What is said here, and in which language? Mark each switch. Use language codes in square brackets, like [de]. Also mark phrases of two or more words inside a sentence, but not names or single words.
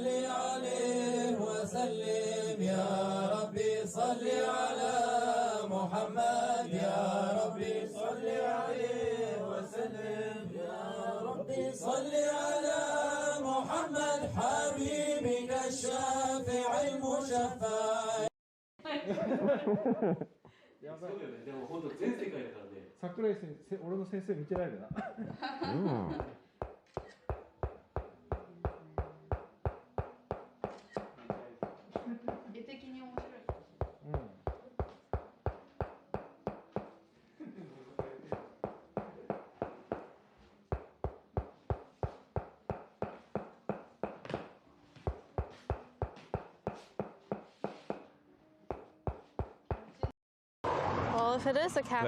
[ar] عليه وسلم يا ربي صل على محمد يا ربي صل عليه وسلم يا ربي صل على محمد حبيبك الشافع المشفع [ja] やばい。でも本当全世界だからね。桜井先生、俺の先生見てないでな。絵的に面白い。 [en] Well, if it is a cafe,